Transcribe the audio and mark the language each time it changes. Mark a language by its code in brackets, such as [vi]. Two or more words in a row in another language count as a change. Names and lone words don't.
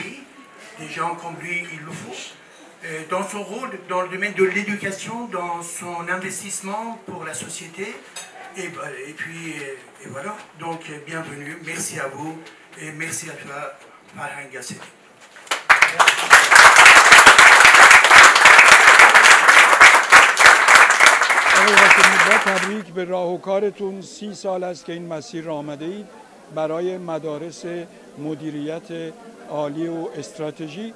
[fr] Des gens comme lui, il le faut. dans son rôle, dans le domaine de l'éducation, dans son investissement pour la société. Et voilà, donc bienvenue, merci à vous et merci à toi, Farhang Ghasemi. [fa] آقای قاسمی، با تبریک به راه و کارتون. 30 سال است که این مسیر را آمده اید برای مدارس مدیریت عالی و استراتژی.